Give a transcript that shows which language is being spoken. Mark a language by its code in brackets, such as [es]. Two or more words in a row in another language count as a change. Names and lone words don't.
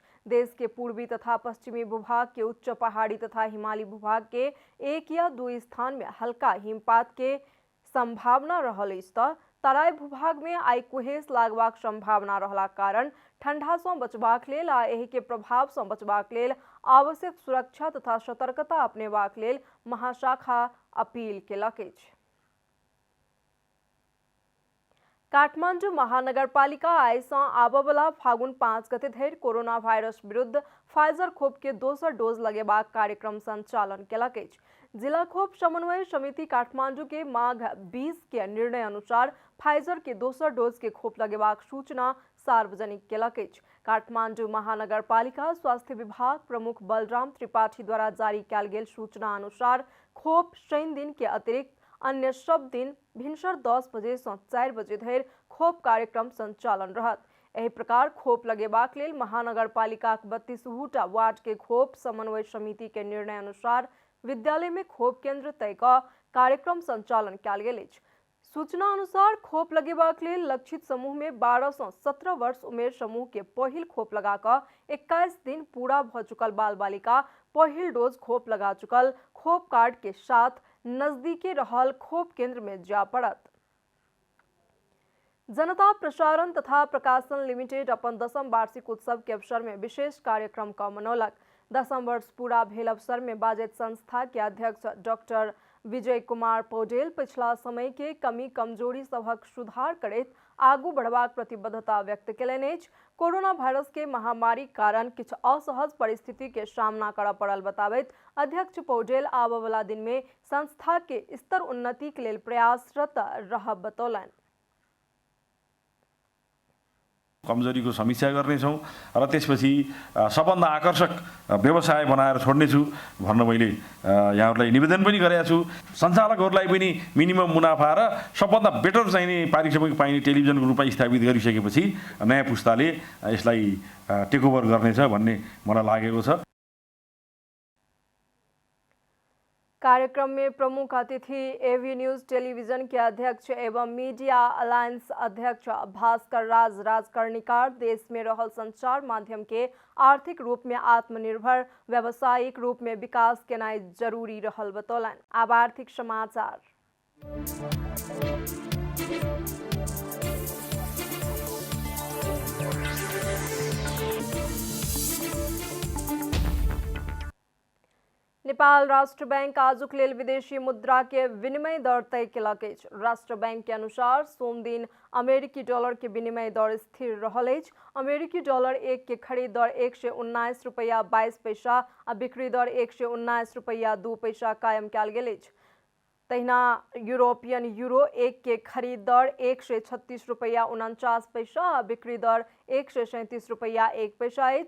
[mai] देश के पूर्वी तथा पश्चिमी भूभाग के उच्च पहाड़ी तथा हिमालयी भूभाग के 1 या 2 स्थान में हल्का हिमपात के संभावना रहल अछि तऽ तराई भूभाग में आई कुहेस लागबाक संभावना रहला कारण ठंडा से बचबाक लेल आ एहि के प्रभाव से बचबाक लेल आवश्यक सुरक्षा तथा सतर्कता अपनेबाक लेल महाशाखा अपील केलक अछि। काठमाडौँ महानगरपालिका आइसँ आबवला फागुन 5 गते धरि कोरोना वायरस विरुद्ध फाइजर खोप के दोसर डोज लगेबाक कार्यक्रम संचालन केलक अछि। जिला खोप समन्वय समिति काठमाडौँ के माघ 20 के निर्णय अनुसार फाइजर के दोसर डोज के खोप लगेबाक सूचना सार्वजनिक केलक अछि। काठमाडौँ महानगरपालिका स्वास्थ्य विभाग प्रमुख बलराम त्रिपाठी द्वारा जारी कयल गेल सूचना अनुसार खोप शनि दिन के अतिरिक्त अन्य सब दिन भिनसर 10 बजे से 4 बजे धरि खोप कार्यक्रम संचालन रहत। एहि प्रकार खोप लगेबाक लेल महानगरपालिकाक 32टा वार्ड के खोप समन्वय समिति के निर्णय अनुसार विद्यालय में खोप केंद्र तय कऽ कार्यक्रम संचालन कयल गेल अछि। सूचना अनुसार खोप लगेबाक लेल लक्षित समूह में 12 से 17 वर्ष उमेर समूह के पहिल खोप लगा कऽ 21 दिन पूरा भ चुकल बाल बालिका पहिल डोज खोप लगा चुकल खोप कार्ड के साथ नजदीके रहल खोप केंद्र में जा पड़त। जनता प्रसारण तथा प्रकाशन लिमिटेड अपन 10म वार्षिक उत्सव के अवसर में विशेष कार्यक्रम का मनौलक। 10म वर्ष पूरा भेल अवसर में बाजेट संस्था के अध्यक्ष डॉक्टर विजय कुमार पौडेल पिछला समय के कमी कमजोरी सबक सुधार करैत आगू बढ़बाक प्रतिबद्धता व्यक्त केलनि अछि। कोरोना वायरस के महामारी कारण किछु असहज परिस्थिति के सामना करऽ पड़ल बताबैत अध्यक्ष पौडेल आबवला दिन में संस्था के स्तर उन्नति के लेल प्रयासरत रहब बतौलनि। [ne] कमजोरीको समीक्षा गर्नेछौँ र त्यसपछि सबभन्दा आकर्षक व्यवसाय बनाएर छोड्नेछु भन्न मैले यहाँहरूलाई निवेदन पनि गरेको छु। सञ्चालकहरूलाई पनि मिनिमम मुनाफा र सबभन्दा बेटर चाहिने पारिश्रमिक पाइने टेलिभिजनको रूपमा स्थापित गरिसकेपछि नयाँ पुस्ताले यसलाई टेकओभर गर्नेछ भन्ने मलाई लागेको छ। [mai] कार्यक्रम में प्रमुख अतिथि एवी न्यूज टेलीविजन के अध्यक्ष एवं मीडिया अलायंस अध्यक्ष भास्कर राज राजकर्णिकार देश में रहल संचार माध्यम के आर्थिक रूप में आत्मनिर्भर व्यावसायिक रूप में विकास केनाई जरूरी रहल बतौलन। अब आर्थिक समाचार। नेपाल राष्ट्र बैंक आजुक लेल विदेशी मुद्रा के विनिमय दर तय केलक अछि। राष्ट्र बैंक के अनुसार सोम दिन अमेरिकी डॉलर के विनिमय दर स्थिर रहल अछि। अमेरिकी डॉलर 1 के खरीद दर 119 रुपया 22 पैसा आ बिक्री दर 119 रुपया 2 पैसा कायम कयल गेल अछि। तहिना यूरोपियन यूरो 1 के खरीद दर 136 रुपया 49 पैसा आ बिक्री दर 137 रुपया 1 पैसा अछि।